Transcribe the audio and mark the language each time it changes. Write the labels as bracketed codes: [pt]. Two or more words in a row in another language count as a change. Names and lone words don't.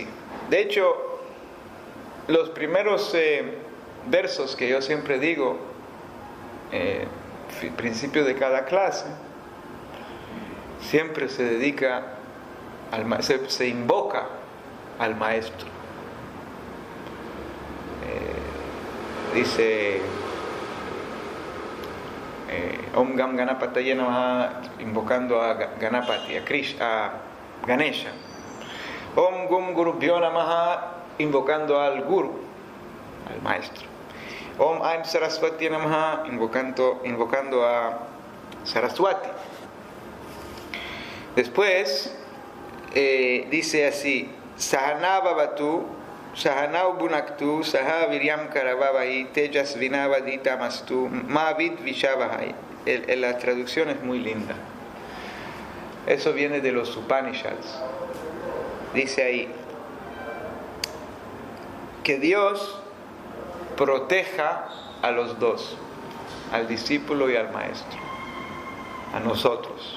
[es] De hecho, los primeros versos que yo siempre digo al principio de cada clase, siempre se dedica se invoca al maestro. Dice [sa] ॐ गं गणपतये नमः, [es] invocando a Ganapati, a Ganesha. [sa] ॐ गुं गुरुभ्यो नमः, [es] invocando al Guru, al maestro. [sa] ॐ ऐं सरस्वती नमः, [es] invocando a Saraswati. Después dice así: [sa] सहना भवतु, सहनौ भुनक्तु, सह वीर्यं करवावहै, तेजस् विनावधीतमस्तु, माविद् विषावहै. [es] La traducción es muy linda. Eso viene de los Upanishads. Dice ahí que Dios proteja a los dos, al discípulo y al maestro, a nosotros.